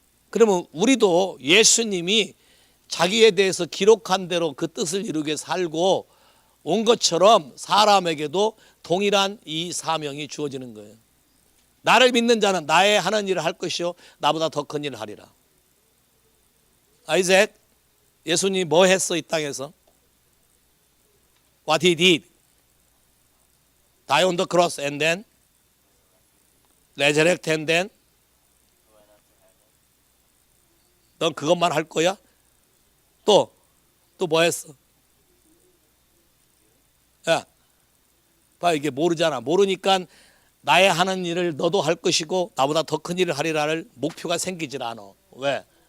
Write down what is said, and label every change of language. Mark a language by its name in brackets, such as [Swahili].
[Korean] 그러면 우리도 예수님이 자기에 대해서 기록한 대로 그 뜻을 이루게 살고 온 것처럼 사람에게도 동일한 이 사명이 주어지는 거예요. 나를 믿는 자는 나의 하는 일을 할 것이요 나보다 더 큰 일을 하리라. 아이작, 예수님이 뭐 했어 이 땅에서? [English] What he did. Die on the cross and then [Korean] resurrect and then 넌 그것만 할 거야? 또 뭐 했어? 야, 봐, 이게 모르잖아. 모르니까 나의 하는 일을 너도 할 것이고 나보다 더 큰 일을 하리라를 목표가 생기질 않아. 왜?